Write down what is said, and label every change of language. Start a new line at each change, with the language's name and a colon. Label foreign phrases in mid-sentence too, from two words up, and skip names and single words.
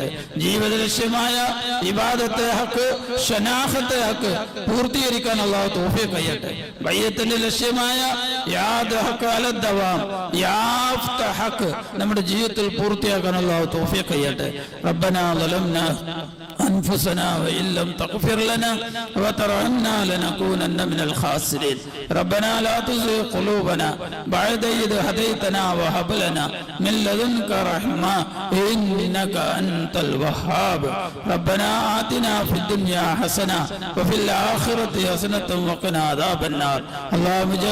Malayalam: ജീവിത ലക്ഷ്യമായ
Urdu: عبادت حق شناخت حق
Malayalam: പൂർത്തീകരിക്കാൻ അള്ളാഹു തൗഫീഖ് ചെയ്യട്ടെ. ബയ്യത്തിന്റെ ലക്ഷ്യമായ
Urdu: یاد حق علی الدوام یافت حق
Malayalam: നമ്മുടെ ജീവിതത്തിൽ പൂർത്തിയാക്കാൻ അള്ളാഹു തൗഫീഖ് ചെയ്യട്ടെ.
Arabic: ربنا ظلمنا أنفسنا وإن لم تغفر لنا وترحمنا لنكونن من الخاسرين ربنا لا تزغ قلوبنا بعد إذ هديتنا وهب لنا من لدنك رحمة إنك أنت الوهاب ربنا آتنا في الدنيا حسنة وفي الآخرة حسنة وقنا عذاب النار اللهم اجعل